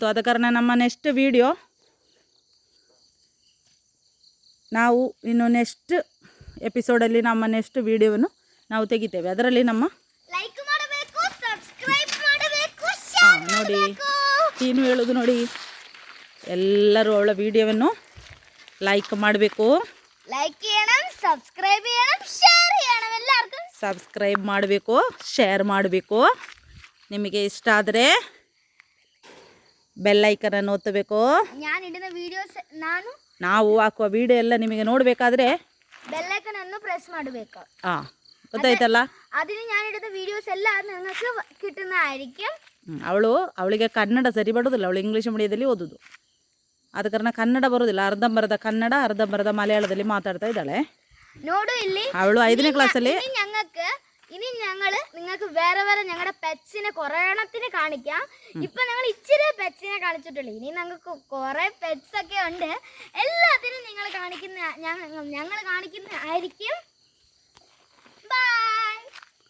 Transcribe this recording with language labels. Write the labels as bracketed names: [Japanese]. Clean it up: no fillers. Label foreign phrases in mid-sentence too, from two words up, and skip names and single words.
[Kannada] ಆದ ಕಾರಣ ನಮ್ಮ [English] next video [Kannada] ನಾವು ಇನ್ನು [English] next episode [Kannada] ನಮ್ಮ [English] next video [Kannada] ನಾವು ತೆಗಿತೇವೆ. ಅದರಲ್ಲಿ ನಮ್ಮ ಲೈಕ್ ಮಾಡಬೇಕು, ಸಬ್ಸ್ಕ್ರೈಬ್ ಮಾಡಬೇಕು, ನೋಡಿ ಏನು ಹೇಳೋದು ನೋಡಿ, ಎಲ್ಲರೂ ಅವಳ ವಿಡಿಯೋವನ್ನು ಲೈಕ್ ಮಾಡಬೇಕು, [Malayalam] ലൈക്ക് ചെയ്യണം, സബ്സ്ക്രൈബ് ചെയ്യണം, ഷെയർ ചെയ്യണം. എല്ലാവർക്കും [Kannada] ಸಬ್ಸ್ಕ್ರೈಬ್ ಮಾಡಬೇಕು, ಶೇರ್ ಮಾಡಬೇಕು. ನಿಮಗೆ ಇಷ್ಟ ಆದರೆ [English] bell icon [Kannada] ಒತ್ತಬೇಕು. [Malayalam] ഞാൻ ഇടുന്ന വീഡിയോസ് [Kannada] ನಾವು ಹಾಕುವ ವಿಡಿಯೋ ಎಲ್ಲ ನಿಮಗೆ ನೋಡಬೇಕಾದ್ರೆ [English] bell icon [Kannada] ಅನ್ನು ಪ್ರೆಸ್ ಮಾಡಬೇಕು. ಗೊತ್ತಾಯ್ತಲ್ಲ? [Malayalam] അതിന് ഞാൻ ഇടുന്ന വീഡിയോസ് എല്ലാം നിങ്ങൾക്ക് കിട്ടുന്നതായിരിക്കും. [Kannada] ಅವಳಿಗೆ ಕನ್ನಡ ಸರಿ ಬರೋದಿಲ್ಲ, ಅವಳು [English] English medium [Kannada] ಓದೋದು. ಆದ ಕಾರಣ ಕನ್ನಡ ಬರೋದಿಲ್ಲ, ಅರ್ಧಂಬರ್ಧ ಕನ್ನಡ ಅರ್ಧಂಬರ್ಧ ಮಲಯಾಳದಲ್ಲಿ ಮಾತಾಡ್ತಾ ಇದ್ದಾಳೆ. ನೋಡು ಇಲ್ಲಿ ಅವಳು 5ನೇ ಕ್ಲಾಸಲ್ಲಿ. [Malayalam] ഇനി ഞങ്ങൾ നിങ്ങൾക്ക് വേറെ ഞങ്ങളുടെ പെറ്റ്സിനെ കുറേ എണ്ണത്തിന് കാണിക്കാം. ഇപ്പൊ ഞങ്ങൾ ഇച്ചിരി പെറ്റ്സിനെ കാണിച്ചിട്ടുള്ളൂ. ഇനി ഞങ്ങൾക്ക് കുറെ പെറ്റ്സ് ഒക്കെ ഉണ്ട്. എല്ലാത്തിനും ഞങ്ങൾ കാണിക്കുന്ന ആയിരിക്കും. ബൈ.